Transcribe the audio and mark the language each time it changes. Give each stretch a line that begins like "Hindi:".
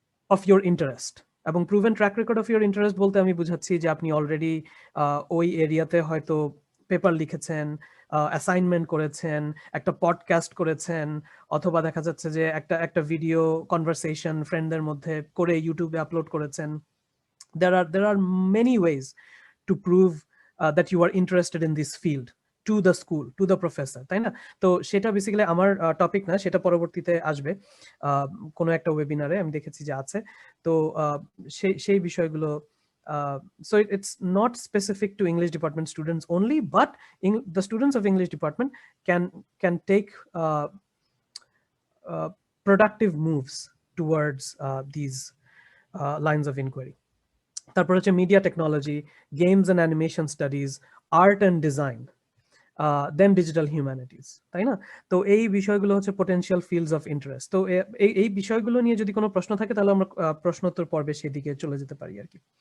English: of your interest,
Bangla: এবং proven track record of your interest বলতে আমি বুঝাচ্ছি যে আপনি অলরেডি ওই এরিয়াতে হয়তো পেপার লিখেছেন, অ্যাসাইনমেন্ট করেছেন, একটা পডকাস্ট করেছেন, অথবা দেখা যাচ্ছে যে একটা ভিডিও কনভারসেশন ফ্রেন্ডদের মধ্যে করে ইউটিউবে আপলোড করেছেন।
English: there are many ways to prove that you are interested in this field to the school, to the professor,
Bangla: তাই না? তো সেটা বেসিক্যালি আমার টপিক না, সেটা পরবর্তীতে আসবে কোনো একটা ওয়েবিনারে, আমি দেখেছি যে আছে। তো সেই বিষয়গুলো,
English: so it's not specific to English department students only, but the students of English department can take productive moves towards these lines of inquiry.
Bangla: তারপর হচ্ছে media technology, games and animation studies, art and design, then digital humanities, তাই না? তো এই বিষয়গুলো হচ্ছে potential fields of interest. তো এই বিষয়গুলো নিয়ে যদি কোনো প্রশ্ন থাকে তাহলে আমরা প্রশ্নোত্তর পর্বে সেদিকে চলে যেতে পারি আর কি।